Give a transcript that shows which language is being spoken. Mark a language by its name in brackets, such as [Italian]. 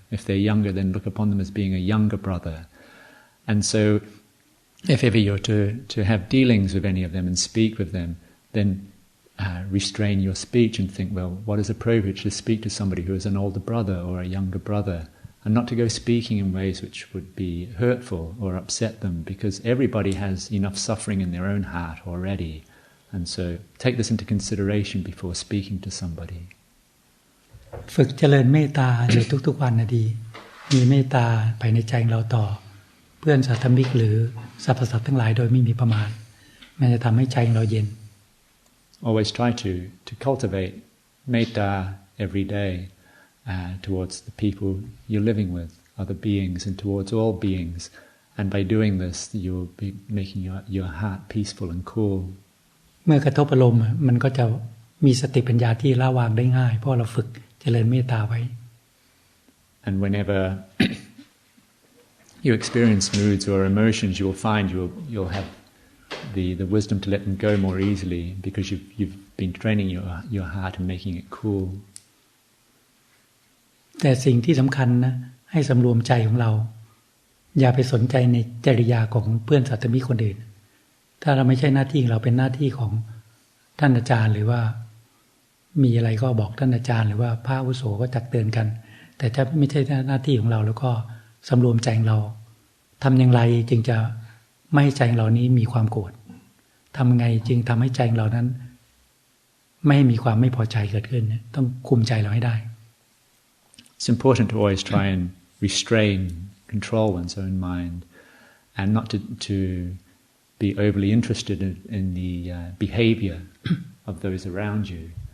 [English] If they're younger, then look upon them as being a younger brother. And so, if ever you're to have dealings with any of them and speak with them, then restrain your speech and think, well, what is appropriate to speak to somebody who is an older brother or a younger brother, and not to go speaking in ways which would be hurtful or upset them, because everybody has enough suffering in their own heart already. And so, take this into consideration before speaking to somebody. [Thai] ฝึกเจริญเมตตาอยู่ทุกๆวันนะดีมีเมตตาภายในใจเราต่อเพื่อนสัตว์ธรรมิกหรือสรรพสัตว์ทั้งหลายโดยไม่มีประมาณมันจะทำให้ใจเราเย็น [English] Always try to cultivate metta every day towards the people you're living with, other beings, and towards all beings. And by doing this, you'll be making your heart peaceful and cool. [Thai] เมื่อกระทบอารมณ์มันก็จะมีสติปัญญาที่ละวางได้ง่ายเพราะเราฝึกเจริญเมตตาไว้ [English] And whenever you experience moods or emotions, you will find you'll have the wisdom to let them go more easily because you've been training your heart and making it cool. [Thai] แต่สิ่งที่สำคัญนะให้สำรวมใจของเราอย่าไปสนใจในจริยาของเพื่อนสัตว์มิตรคนอื่นถ้าเราไม่ใช่หน้าที่ของเราเป็นหน้าที่ของท่านอาจารย์หรือว่ามีอะไรก็บอกท่านอาจารย์หรือว่าพระอาวุโสก็ตักเตือนกันแต่ถ้าไม่ใช่หน้าที่ของเราแล้วก็สำรวมใจของเราทำอย่างไรจึงจะไม่ให้ใจของเรานี้มีความโกรธทำไงจึงทำให้ใจของเรานั้นไม่ให้มีความไม่พอใจเกิดขึ้นต้องคุมใจเราให้ได้ [English] It's important to always try and restrain, control one's own mind, and not to be overly interested in the behavior of those around you.